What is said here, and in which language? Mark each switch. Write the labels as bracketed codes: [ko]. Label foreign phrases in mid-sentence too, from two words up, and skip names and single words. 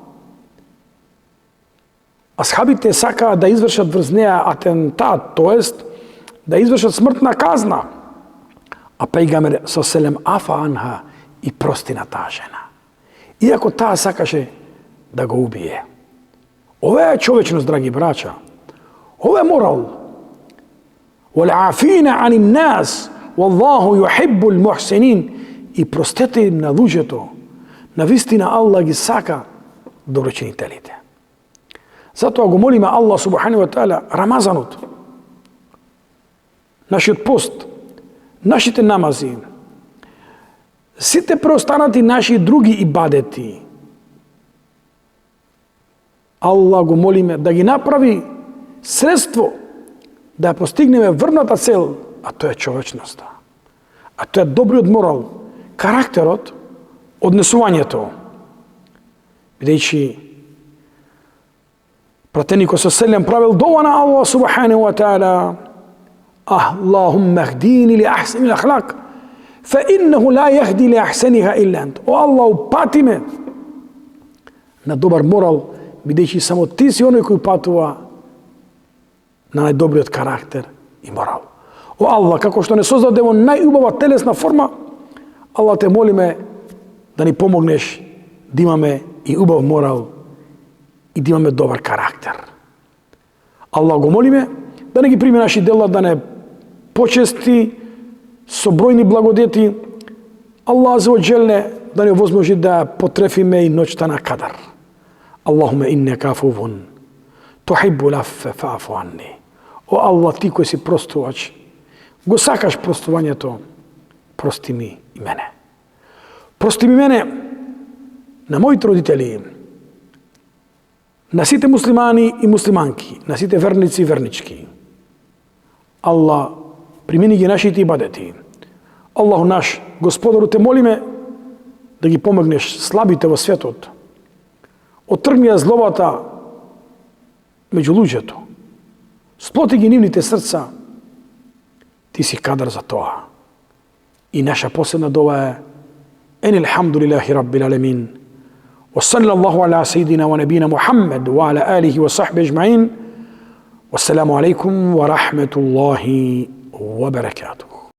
[mk] Асхабите сакаат да извршат врз неа атентат, тоест да извршат смртна казна. А пејгамбер со селем [ar] عفا عنها [mk] и прости на таа жена. Иако таа сакаше да го убие. Ова е човечност, драги брача. Ова е морал. [ar] وَالْعَافِينَ عَنِ النَّاسِ وَاللَّهُ يُحِبُّ الْمُحْسِنِينَ. [mk] И простете им на луѓето. Навистина Аллах ги сака доброчинителите. Затоа го молиме Аллах [ar] سبحانه وتعالى [mk] Рамазанот, нашиот пост, нашите намази, сите преостанати наши други ибадети, Аллах го молиме да ги направи средство да ја постигнеме врната цел, а тоа е човечноста. А тоа е добриот морал, карактерот, однесувањето. Бидејќи пратеникот со селем правил дова на Аллах [ar] سبحانه وتعالى: اللهم اهدني لأحسن الأخلاق فإنه لا يهدي لأحسنها إلا أنت. [mk] О Аллах, упати ме на добар морал, бидејќи само ти си оној кој патува на најдобриот карактер и морал. О Аллах, како што не создаде во најубава телесна форма, Аллах те молиме да ни помогнеш да имаме и убав морал и да имаме добар карактер. Аллах го молиме да не ги прими наши дела, да не почести со бројни благодети. Аллах [ar] عز وجل [mk] да не возможи да потрефиме и ноќта на Кадар. [ar] اللهم إنك عفو تحب العفو فاعف عني. [mk] O Allah, ti koji si prostovač, go sakaš prostovanjето, прости ми и мене. Прости ми мене на моите родители, на сите муслимани и муслиманки, на сите верници и вернички. Allah, примени ги нашите ибадети. Аллаху наш, Господару, те молиме да ги помогнеш слабите во светот. Отргни ја злобата меѓу луѓето. Сплоти ги нивните срца. Ти си кадар за тоа. И наша последна дова е [ar] أن الحمد لله رب العالمين. وصلى الله على سيدنا ونبينا محمد وعلى آله وصحبه أجمعين. والسلام عليكم ورحمة الله وبركاته.